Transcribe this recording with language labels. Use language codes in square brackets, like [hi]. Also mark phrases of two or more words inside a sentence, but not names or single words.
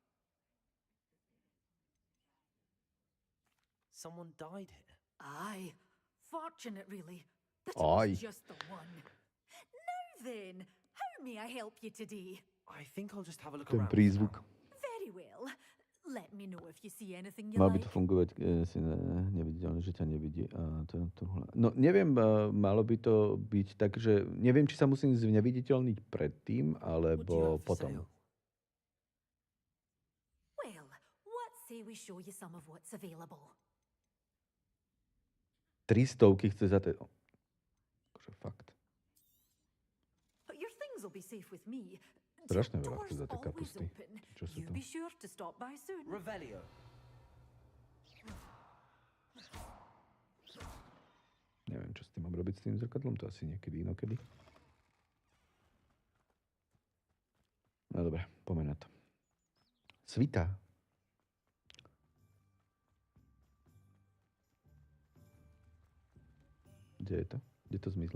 [en] Someone died here. Aye. Fortunate, really. That Aye. was just the one. Now then, how may I help you today? I think I'll just have a look [sk] Ten [en] around. [sk] prízvuk. [en] Very well. Let me know if you see anything you [sk] Mal by [en] like. [sk] to fungovať, si neviditeľný, že ťa nevidí. No neviem, malo by to byť tak, že neviem, či sa musím zneviditeľniť predtým, alebo potom. [en] Well, what say we show you some of what's available? [sk] 300 chce za to. Akože fakt. [en] Your things will be safe with me. [sk] Strašne veľa chce za tie kapusty. Čo sú [en] You [sk] to? [en] be sure to stop by soon. Revelio. [sk] Neviem, čo s tým mám robiť s tým zrkadlom, to asi niekedy inokedy. No dobre, poďme na to. Svita. Kde je to? Kde to zmizlo?